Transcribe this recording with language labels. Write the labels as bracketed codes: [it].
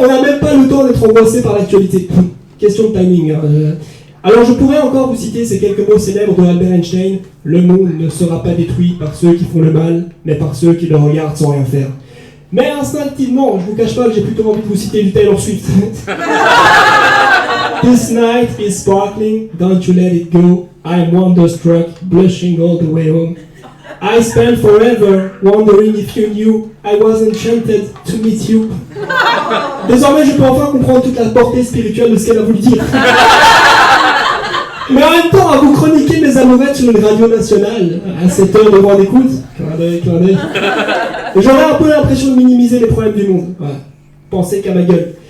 [fr] On n'a même pas le temps d'être angoissé par l'actualité. Question de timing. Hein. Alors je pourrais encore vous citer ces quelques mots célèbres de Albert Einstein. Le monde ne sera pas détruit par ceux qui font le mal, mais par ceux qui le regardent sans rien faire. Mais instinctivement, je vous cache pas que j'ai plutôt envie de vous citer du Taylor Swift. [en] This night is sparkling, don't you let it go. I'm wonderstruck, blushing all the way home. I spent forever wondering if you knew I was enchanted to meet you. [fr] Désormais, je peux enfin comprendre toute la portée spirituelle de ce qu'elle a voulu dire. Mais en même temps, à vous chroniquer mes amourettes sur une radio nationale, à cette heure de grande écoute, clin d'œil, j'aurais un peu l'impression de minimiser les problèmes du monde. Voilà. Pensez qu'à ma gueule.